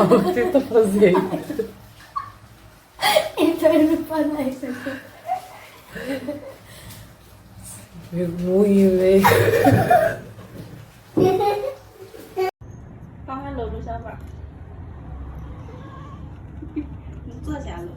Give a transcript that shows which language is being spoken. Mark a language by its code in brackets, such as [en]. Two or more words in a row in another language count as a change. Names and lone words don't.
[pt] O que você tá fazendo? Então ele não pode dar isso aqui. Vergonha, velho. [vi] Con hãy lượn sao vậy? Tôi chả lượn.